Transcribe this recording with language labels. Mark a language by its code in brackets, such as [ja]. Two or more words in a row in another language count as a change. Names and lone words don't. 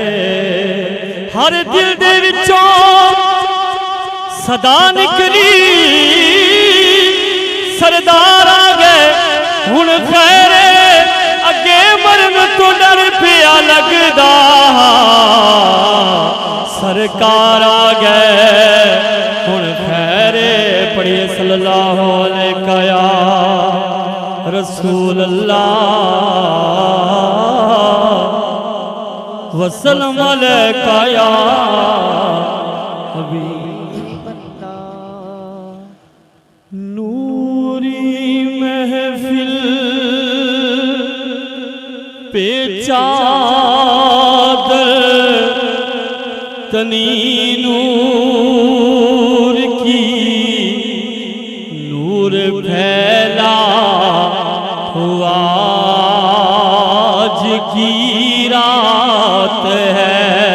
[pa] ہر دل دے وچوں صدا نکلی، سردار آ گئے ہُݨ خیرے. اگے مرن تو ڈر پیا لگدا، سرکار آ گئے ہُݨ خیرے. [ar] پڑھیے صلى الله عليه يا رسول الله وسلم عليك يا حبيب. [ur] نوری محفل پہ چادر تنی نور کی، نور پھیلا ہوا آج کی رات ہے.